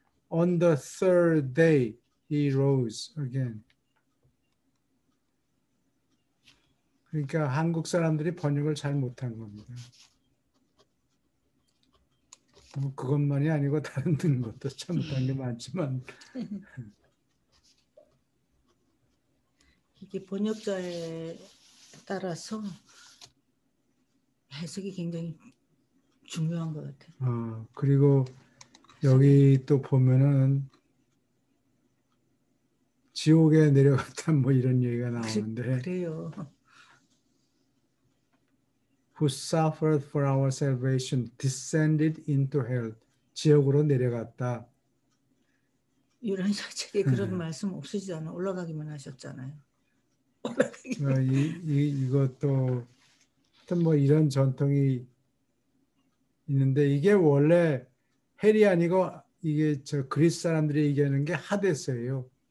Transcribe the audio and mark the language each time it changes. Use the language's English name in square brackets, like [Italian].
[English] On the third day he rose again. [Korean] 그러니까 한국 사람들이 번역을 잘 못한 겁니다. 그것만이 아니고 다른 것도 잘못한 게 많지만 이게 번역자에 따라서 해석이 굉장히 중요한 것 같아요. 그리고 여기 또 보면은 지옥에 내려갔다 뭐 이런 얘기가 나오는데 그래요. [English] Who suffered for our salvation descended into hell. [Korean] 지옥으로 내려갔다. 유란사 책에 그런 말씀 없으시잖아요. 올라가기만 하셨잖아요. 이것도 하여튼 뭐 이런 전통이 있는데 이게 원래 헬이 아니고 이게 그리스 사람들이 얘기하는 게 하데스예요.